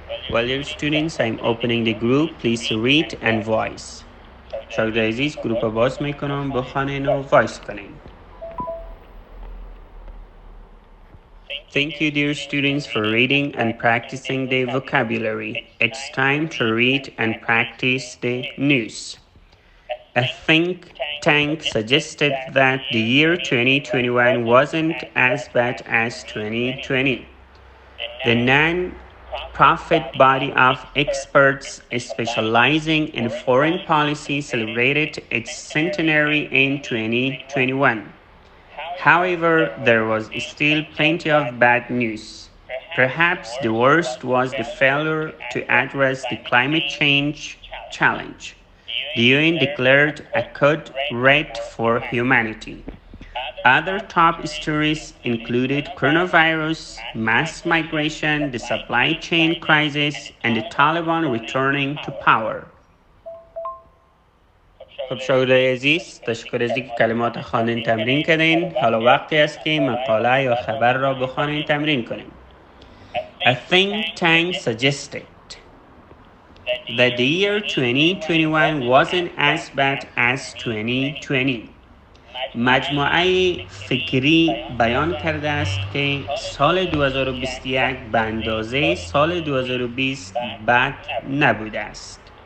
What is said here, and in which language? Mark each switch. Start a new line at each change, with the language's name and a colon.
English: While dear students, I'm opening the group. Please read and voice.
Persian: شاگرد عزیز گروپ باز میکنم بخوانین و وایس کنین.
English: Thank you, dear students, for reading and practicing the vocabulary. It's time to read and practice the news. A think tank suggested that the year 2021 wasn't as bad as 2020. The non-profit body of experts specializing in foreign policy celebrated its centenary in 2021. However, there was still plenty of bad news. Perhaps the worst was the failure to address the climate change challenge. The UN declared a code red for humanity. Other top stories included coronavirus, mass migration, the supply chain crisis, and the Taliban returning to power.
Persian: خب شاگردای عزیز تشکر از اینکه کلمات خواندن تمرین کردین. حالا وقتی است که مقاله یا خبر را بخوانین تمرین کنین.
English: A think tank suggested that the year 2021 wasn't as bad as 2020.
Persian: مجموعه فکری بیان کرده است که سال 2021 به اندازه سال 2020 بد نبوده است.